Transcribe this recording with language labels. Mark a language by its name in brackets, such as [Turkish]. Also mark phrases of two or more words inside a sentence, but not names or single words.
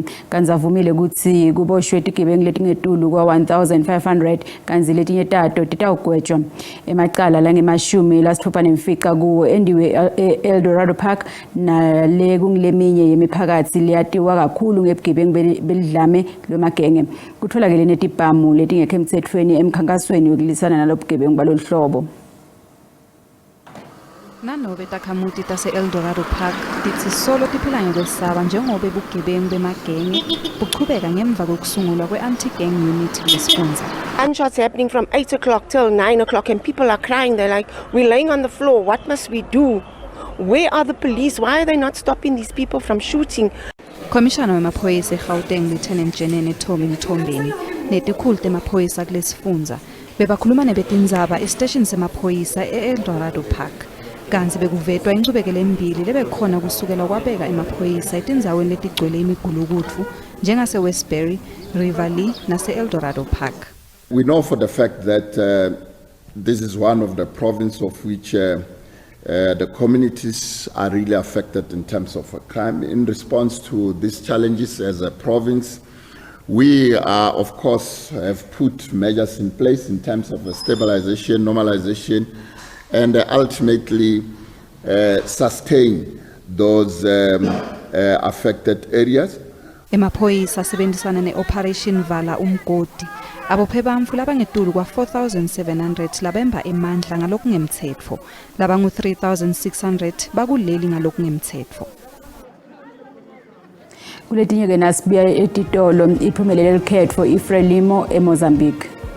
[Swati] kanti avumile ukuthi kuboshwe etigebengu letingetulu kwa 1500 kanti letinye tato titawugwetshwa emacala la ngemashumi lasithupha nemfica kuwo endiwe Eldorado Park nale kungileminye yemiphakathi liyatiwa kakhulu ngebugebengu belidlame lomagenge kutholakele netibhamu letingekho emthethweni emkhankasweni wokulisana nalobugebengu baloluhlobo. Nanobe takhamuti tase Eldorado Park tithi solo tiphila ngekwesaba njengoba bugebengu bemagenge buchubeka ngemva kokusungulwa kwe- [English] anti-gang unit [Swati] lesifundza. [English] Gunshots happening from 8 o'clock till 9 o'clock and people are crying. They're like, we're laying on the floor. What must we do? Where are the police? Why are they not stopping these people from shooting? [Swati] Komishana wemaphoyisa eGauteng Lieutenant Jenene Tommy Mthombeni netikhulu temaphoyisa kulesifundza bebakhuluma nebetindzaba estation semaphoyisa eEldorado Park. Kanzi bekuvetwa incubekele embili lebekhona kusukela kwabeka emaphoyisa etindzaweni letigcwele imigulukutfu njengase Westbury, Riverlea nase Eldorado Park. [English] We know for the fact that this is one of the provinces of which the communities are really affected in terms of crime. In response to these challenges as a province, we are, of course, have put measures in place in terms of stabilization, normalization, and ultimately sustain those affected areas. [Swati] Emaphoyisa asebenzisana ne-Operation Vala Umgodi abophe bamfu labangetulu kwa 4700 labemba emandla ngalokungemthetho labangu 3600 bakuleli ngalokungemthetho. Kuletinye ke nasibiya etitolo iphumelele likhetho iFrelimo eMozambique.